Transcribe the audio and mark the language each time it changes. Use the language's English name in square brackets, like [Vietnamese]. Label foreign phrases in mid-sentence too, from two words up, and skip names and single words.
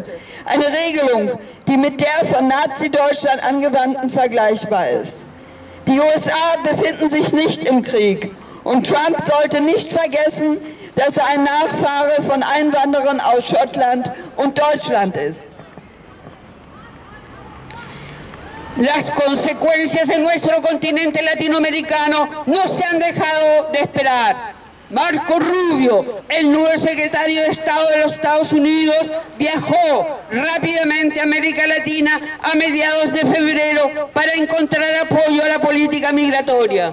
[German] Eine Regelung, die mit der von Nazi-Deutschland angewandten vergleichbar ist. Die USA befinden sich nicht im Krieg und Trump sollte nicht vergessen, dass er ein Nachfahre von Einwanderern aus Schottland und Deutschland ist. [Spanish] Las consecuencias en nuestro continente latinoamericano no se han dejado de esperar. Marco Rubio, el nuevo secretario de Estado de los Estados Unidos, viajó rápidamente a América Latina a mediados de febrero para encontrar apoyo a la política migratoria.